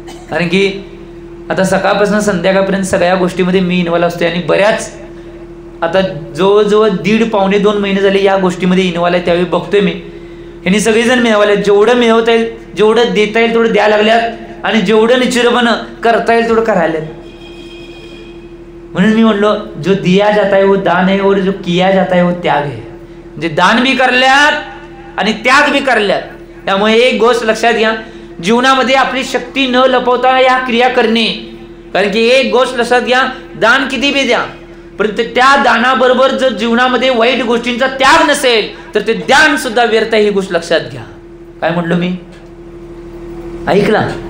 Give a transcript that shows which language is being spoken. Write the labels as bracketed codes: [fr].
[mr] कारण की आता सकाळपासून संध्याकाळपर्यंत सगळ्या गोष्टीमध्ये मी इन्व्हॉल्व असतोय, आणि बऱ्याच आता जवळजवळ 1.5-2 महिने झाले या गोष्टीमध्ये इन्व्हॉल्व आहे. त्यावेळी बघतोय मी ह्यांनी सगळेजण मिळवले. जेवढं मिळवता येईल, जेवढं देता येईल तेवढं द्यायला लागल्यात, आणि जेवढं निश्चितपणे करता येईल तेवढं करायला. म्हणून मी म्हणलो [hi] जो दिया जाता है वो दान है, और जो किया जाता है वो त्याग है. [mr] म्हणजे दान बी करल्यात आणि त्याग बी करल्यात. त्यामुळे एक गोष्ट लक्षात घ्या, जीवनामध्ये आपली शक्ती न लपवता या क्रिया करणे. कारण की एक गोष्ट लक्षात घ्या, दान किती बी द्या, परंतु त्या दानाबरोबर जर जीवनामध्ये वाईट गोष्टींचा त्याग नसेल तर ते दान सुद्धा व्यर्थ आहे. ही गोष्ट लक्षात घ्या. काय म्हटलो मी? ऐकला?